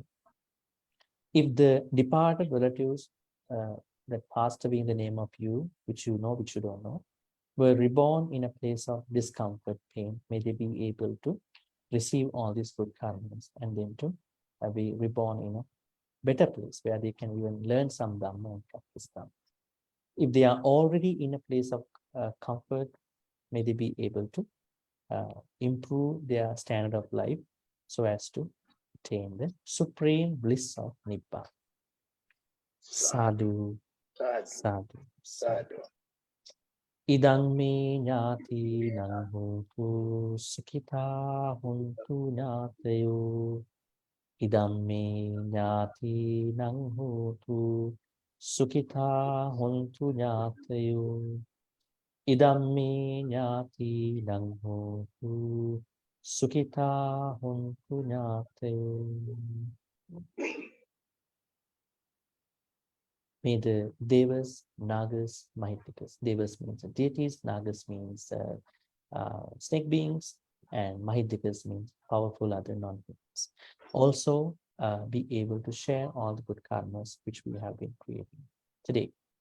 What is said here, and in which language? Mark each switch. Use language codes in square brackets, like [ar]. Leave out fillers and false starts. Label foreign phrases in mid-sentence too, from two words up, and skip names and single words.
[en] If the departed relatives that passed away in the name of you, which you know, which you don't know, were reborn in a place of discomfort, pain, may they be able to receive all these good karmas and then to be reborn in a better place where they can even learn some Dhamma and practice Dhamma. If they are already in a place of comfort, may they be able to improve their standard of life so as to attain the supreme bliss of Nibbana. Sadhu, sadhu, sadhu. [pi] Idang me ñāti nang hontu sukhita hontu ñātayo. Idam me ñāti nang hontu sukhita hontu ñātayo. Idam me ñāti nang hontu sukhita hontu ñātayo. [en] May the Devas, Nagas, Mahitikas. Devas means deities, Nagas means snake beings, and Mahitikas means powerful other non-humans. Also be able to share all the good karmas which we have been creating today.